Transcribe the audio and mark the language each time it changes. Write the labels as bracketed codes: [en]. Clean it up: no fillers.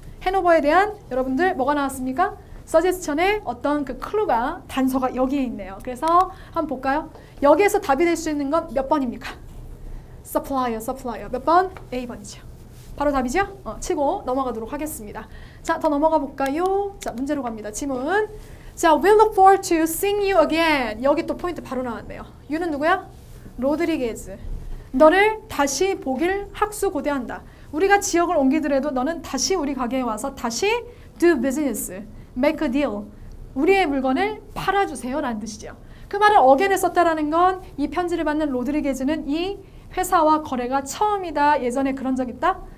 [ko] 핸오버에 대한 여러분들 뭐가 나왔습니까? 서제스천에 어떤 그 클루가 단서가 여기에 있네요. 그래서 한번 볼까요? 여기에서 답이 될 수 있는 건 몇 번입니까? supplier 몇 번? A번이죠. 바로 답이죠? 치고 넘어가도록 하겠습니다. 자, 더 넘어가 볼까요? 자, 문제로 갑니다. 지문. [en] 자, we'll look forward to seeing you again. [ko] 여기 또 포인트 바로 나왔네요. you는 누구야? 로드리게즈. 너를 다시 보길 학수고대한다. 우리가 지역을 옮기더라도 너는 다시 우리 가게에 와서 다시 [en] do business. make a deal. [ko] 우리의 물건을 팔아주세요 라는 뜻이죠. 그 말을 again을 썼다라는 건 이 편지를 받는 로드리게즈는 이 회사와 거래가 처음이다. 예전에 그런 적 있다?